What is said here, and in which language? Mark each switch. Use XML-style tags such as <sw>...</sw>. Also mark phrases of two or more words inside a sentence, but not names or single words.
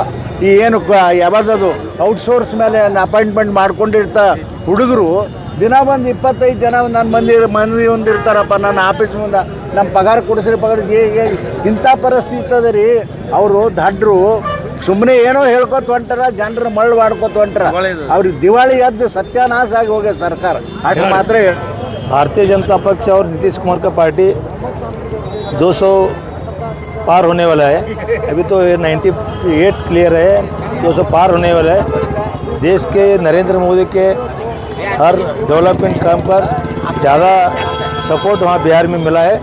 <kn>ಈ ಏನು ಯಾವ್ದದು ಔಟ್ಸೋರ್ಸ್ ಮೇಲೆ ಅಪಾಯಿಂಟ್ಮೆಂಟ್ ಮಾಡ್ಕೊಂಡಿರ್ತ ಹುಡುಗರು ದಿನ ಬಂದು 25 ಜನ ನನ್ನ ಮಂದಿ ಹೊಂದಿರ್ತಾರಪ್ಪ ನನ್ನ ಆಫೀಸ್ ಮುಂದೆ. ನಮ್ಮ ಪಗಾರ ಕೊಡಿಸ್ರಿ ಇಂಥ ಪರಿಸ್ಥಿತಿ ಅದ ರೀ. ಅವರು ದಡ್ರು ಸುಮ್ಮನೆ ಏನೋ ಹೇಳ್ಕೊತ ಹೊಂಟಾರ, ಜನರ ಮಳ್ಳು ಮಾಡ್ಕೊತ ಹೊಂಟಾರ. ಅವ್ರಿಗೆ ದಿವಾಳಿ ಎದ್ದು ಸತ್ಯಾನಾಶ ಆಗಿ ಹೋಗ್ಯ ಸರ್ಕಾರ. ಅಷ್ಟು ಮಾತ್ರ</kn> <hi>भारतीय जनता पक्ष और नीतीश कुमार का पार्टी 200 पार होने वाला है. अभी तो 98 क्लियर है, 200 पार होने वाला है. देश के नरेंद्र मोदी के हर डेवलपमेंट काम पर ज़्यादा सपोर्ट वहाँ बिहार में मिला है.</hi>